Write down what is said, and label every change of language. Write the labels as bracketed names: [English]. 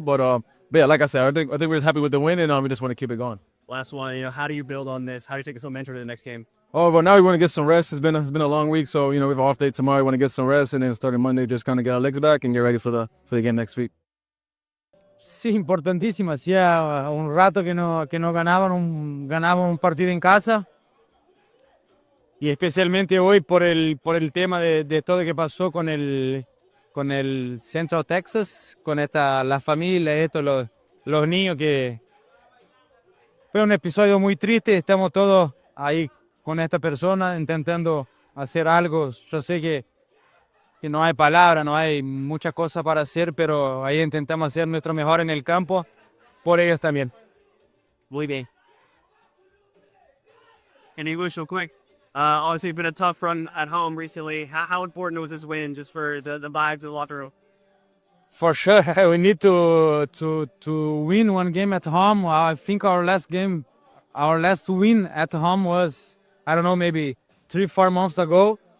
[English] But yeah, like I said, I think we're just happy with the win, and we just want to keep it going. Last one, how do you build on this? How do you take this momentum to the next game? Oh, well, now we want to get some rest. It's been a long week, so we have an off day tomorrow. We want to get some rest, and then starting Monday, just kind of get our legs back and get ready for the game next week. [Spanish] Sí, importantísima. Hacía un rato que no ganaban un partido en casa. Y especialmente hoy por el tema de todo lo que pasó con el Central Texas, con la familia, los niños, que fue un episodio muy triste. Estamos todos ahí con esta persona intentando hacer algo. Yo sé que no hay palabras, no hay muchas cosas para hacer, pero ahí intentamos hacer nuestro mejor en el campo, por ellos también. Muy bien. [English] In English, real quick. Obviously, it's been a tough run at home recently. How important was this win just for the vibes of the locker room? For sure, we need to win one game at home. I think our last win at home was, I don't know, maybe 3-4 months ago.